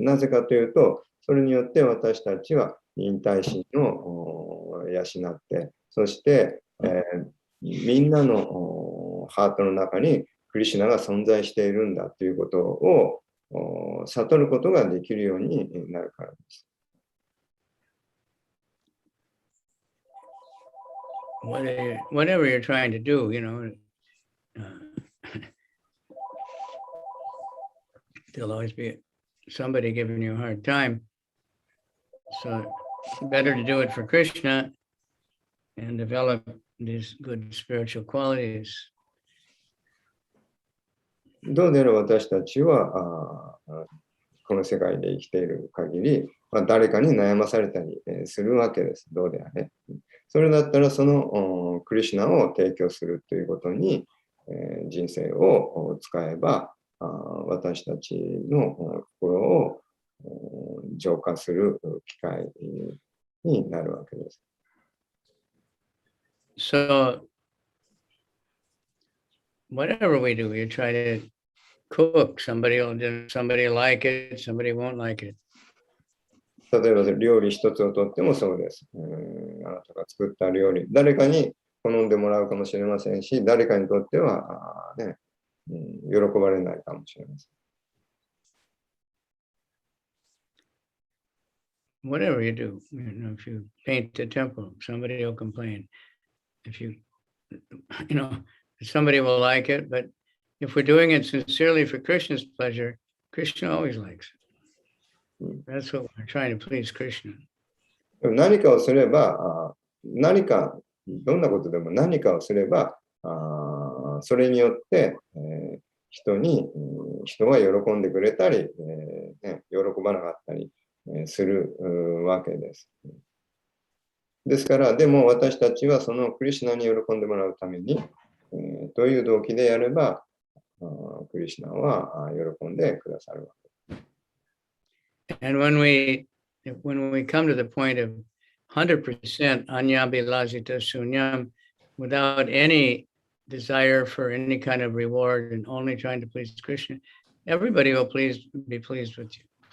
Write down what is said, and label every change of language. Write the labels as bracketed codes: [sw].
[ja] なぜかというと、それによって私たちは忍耐心を養って、そして、みんなのハートの中にクリシュナが存在しているんだということを悟ることができるようになるからです。 [en] Whatever you're trying to do, there'll always be somebody giving you a hard time. So it's better to do it for Krishna and develop these good spiritual qualities. [ja] どうであれ私たちはこの世界で生きている限り、誰かに悩まされたりするわけです。どうであれ。それだったらそのクリシュナを提供するということに人生を使えば私たちの心を浄化する機会になるわけです。 [en] So, whatever we do, we try to cook. Somebody will like it, somebody won't like it. [ja] 例えば料理一つをとってもそうです。あなたが作った料理、誰かに好んでもらうかもしれませんし、誰かにとってはね、喜ばれないかもしれません。 [en] Whatever you do, if you paint the temple, somebody will complain. If somebody will like it, but if we're doing it sincerely for Krishna's pleasure, Krishna always likes it. That's what we're trying to please Krishna. [ja] 何かをすれば、どんなことでも何かをすれば、それによって、人が喜んでくれたり、喜ばなかったりするわけです。ですから、でも私たちはそのクリシュナに喜んでもらうために、どういう動機でやれば、クリシュナは喜んでくださるわけです。 [en] And when we come to the point of 100% anyabhilashita shunyam, without any desire for any kind of reward and only trying to please Krishna, everybody will be pleased with you.